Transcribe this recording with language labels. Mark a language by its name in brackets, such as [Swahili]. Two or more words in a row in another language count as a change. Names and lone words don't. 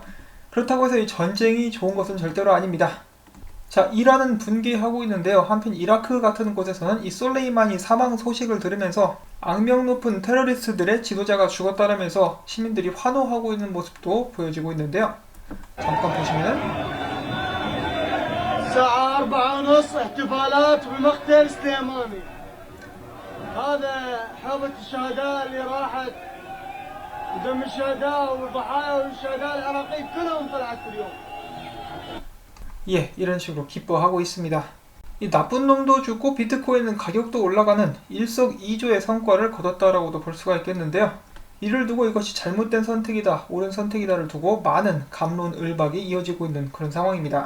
[Korean] 그렇다고 해서 이 전쟁이 좋은 것은 절대로 아닙니다. 자, 이란은 분개하고 있는데요. 한편 이라크 같은 곳에서는 이 솔레이마니 사망 소식을 들으면서 악명 높은 테러리스트들의 지도자가 죽었다라면서 시민들이 환호하고 있는 모습도 보여지고 있는데요. 잠깐 보시면은 [Arabic] الساعة 4:30 احتفالات بمقتل سليماني. هذا حوضة الشهداء اللي راحت ودم الشهداء والضحايا والشهداء العراقيين كلهم طلعت اليوم. [Korean] 예, 이런 식으로 기뻐하고 있습니다. 이 나쁜 놈도 죽고 비트코인은 가격도 올라가는 일석이조의 성과를 거뒀다라고도 볼 수가 있겠는데요. 이를 두고 이것이 잘못된 선택이다, 옳은 선택이다를 두고 많은 갑론을박이 이어지고 있는 그런 상황입니다.